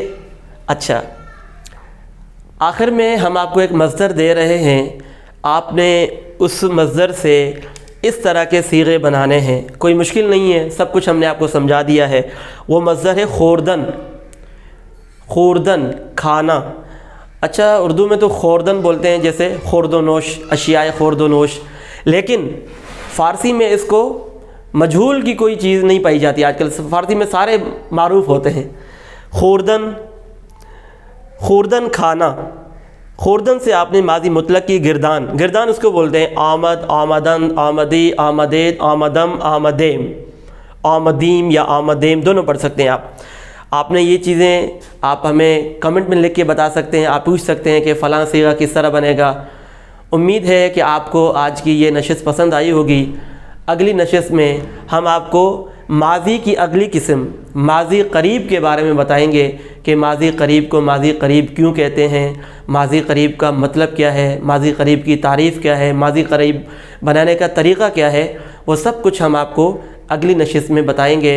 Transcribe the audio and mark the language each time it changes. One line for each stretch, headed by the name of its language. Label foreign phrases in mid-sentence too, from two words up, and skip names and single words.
Urdu: اچھا آخر میں ہم آپ کو ایک مصدر دے رہے ہیں، آپ نے اس مصدر سے اس طرح کے صیغے بنانے ہیں، کوئی مشکل نہیں ہے، سب کچھ ہم نے آپ کو سمجھا دیا ہے۔ وہ مصدر ہے خوردن، خوردن کھانا۔ اچھا اردو میں تو خوردن بولتے ہیں، جیسے خورد و نوش، اشیاء خورد و نوش، لیکن فارسی میں اس کو مجہول کی کوئی چیز نہیں پائی جاتی، آج کل فارسی میں سارے معروف ہوتے ہیں۔ خوردن، خوردن کھانا، خوردن سے آپ نے ماضی مطلق کی گردان، گردان اس کو بولتے ہیں،
Persian: آمد، آمدن، آمدی، آمدید، آمدم، آمدیم، آمدیم
Urdu: یا آمدیم دونوں پڑھ سکتے ہیں آپ نے یہ چیزیں آپ ہمیں کمنٹ میں لکھ کے بتا سکتے ہیں، آپ پوچھ سکتے ہیں کہ فلاں صیغہ کس طرح بنے گا۔ امید ہے کہ آپ کو آج کی یہ نشست پسند آئی ہوگی۔ اگلی نشست میں ہم آپ کو ماضی کی اگلی قسم ماضی قریب کے بارے میں بتائیں گے کہ ماضی قریب کو ماضی قریب کیوں کہتے ہیں، ماضی قریب کا مطلب کیا ہے، ماضی قریب کی تعریف کیا ہے، ماضی قریب بنانے کا طریقہ کیا ہے، وہ سب کچھ ہم آپ کو اگلی نشست میں بتائیں گے۔